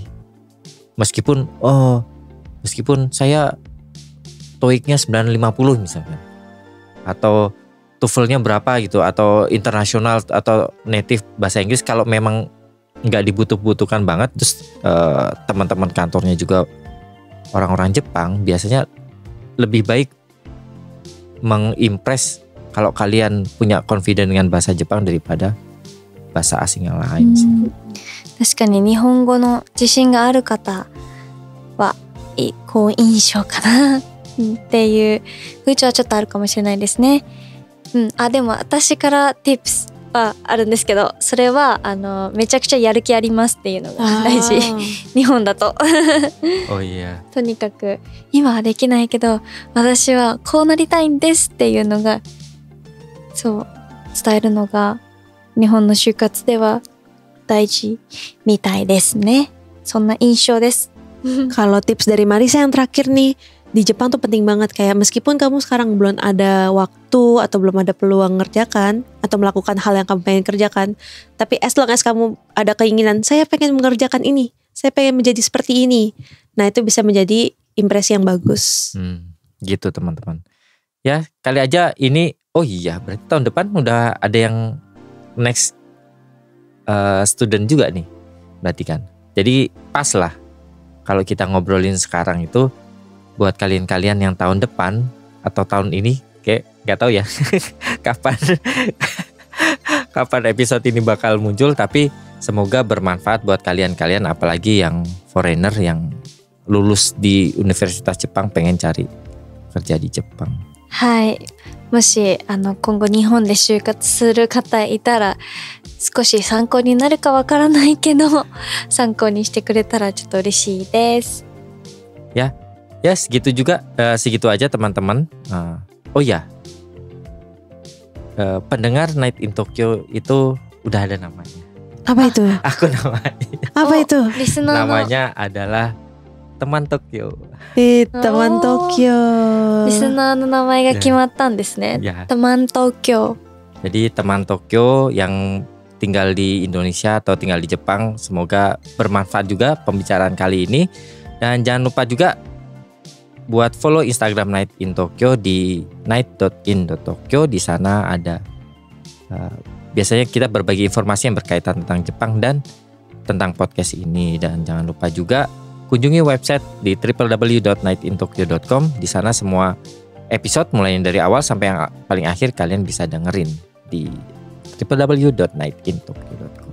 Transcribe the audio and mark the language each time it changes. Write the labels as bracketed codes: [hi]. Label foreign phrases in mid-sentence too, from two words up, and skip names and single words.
[id] Meskipun saya TOEIC-nya 950 misalnya, atau TOEFL-nya berapa gitu, atau internasional atau native bahasa Inggris, kalau memang nggak dibutuhkan banget, terus teman-teman kantornya juga orang-orang Jepang, biasanya lebih baik mengimpress kalau kalian punya confidence dengan bahasa Jepang daripada bahasa asing yang lain sih. [ja] 確かに日本語の自信がある方は好印象かなっていう風潮はちょっとあるかもしれないですね。でも私から tips はあるんですけど、それはめちゃくちゃやる気ありますっていうのが大事。日本だと。 [id] Oh iya. [ja] とにかく今はできないけど私はこうなりたいんですっていうのがそう伝えるのが日本の就活では大事みたいですね。そんな印象です。 [id] Kalau tips dari Marisa yang terakhir nih, di Jepang tuh penting banget, kayak meskipun kamu sekarang belum ada waktu atau belum ada peluang ngerjakan atau melakukan hal yang kamu pengen kerjakan, tapi [en] as long as [id] kamu ada keinginan, saya pengen mengerjakan ini, saya pengen menjadi seperti ini, nah itu bisa menjadi impresi yang bagus. Gitu teman-teman. Ya kali aja ini, oh iya berarti tahun depan udah ada yang [en] next student [id] juga nih, berarti kan. Jadi pas lah kalau kita ngobrolin sekarang itu buat kalian-kalian yang tahun depan atau tahun ini, kayak nggak tahu ya kapan episode ini bakal muncul, tapi semoga bermanfaat buat kalian-kalian, apalagi yang foreigner yang lulus di Universitas Jepang pengen cari kerja di Jepang. [ja] はい。もし今後日本で就活する方いたら少し参考になるかわからないけど参考にしてくれたらちょっと嬉しいです。 [id] Ya segitu juga, segitu aja teman-teman. Oh ya, pendengar Night in Tokyo itu udah ada namanya. Apa itu? Aku namanya. Apa itu? [ja] リスナーの [id] Namanya adalah Teman Tokyo. Teman Tokyo. [ja] リスナーの名前が決まったんですね。 [id] Ya. [ja] テマン東京。 [id] Jadi teman Tokyo yang tinggal di Indonesia atau tinggal di Jepang, semoga bermanfaat juga pembicaraan kali ini. Dan jangan lupa juga buat follow Instagram Night in Tokyo di night.in.tokyo. Di sana ada biasanya kita berbagi informasi yang berkaitan tentang Jepang dan tentang podcast ini. Dan jangan lupa juga kunjungi website di www.nightintokyo.com. Di sana semua episode mulai dari awal sampai yang paling akhir kalian bisa dengerin di www.nightintokyo.com.